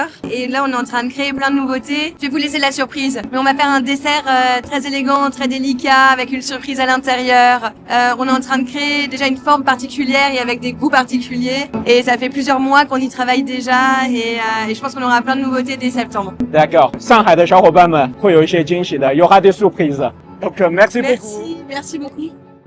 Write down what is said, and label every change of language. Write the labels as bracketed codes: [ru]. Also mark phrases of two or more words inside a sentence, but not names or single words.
[fr] Et là, on est en train de créer plein de nouveautés. Je vais vous laisser la surprise. Mais on va faire un dessert très élégant, très délicat, avec une surprise à l'intérieur. On est en train de créer déjà une forme particulière et avec des goûts particuliers. Et ça fait plusieurs mois qu'on y travaille déjà et je pense qu'on aura plein de nouveautés dès septembre. D'accord. [zh] 上海的小伙伴们会有一些惊喜的，有还 [fr] des surprises. Donc merci beaucoup. Merci beaucoup.